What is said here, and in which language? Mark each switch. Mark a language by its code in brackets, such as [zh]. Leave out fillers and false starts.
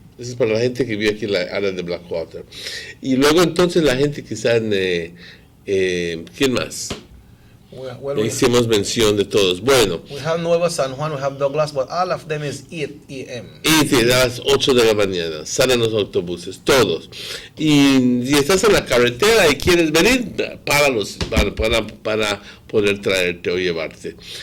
[es] Eso es para la gente que vive aquí en la área de Blackwater. Y luego entonces la gente que está en... ¿quién más? Hicimos mención de todos. Bueno. [en] We have Nuevo San Juan, we have Douglas, but all of them is 8 a.m. [es] 8 a las 8 de la mañana. Salen los autobuses, todos. Y si estás en la carretera y quieres venir, páralos para poder traerte o llevarte.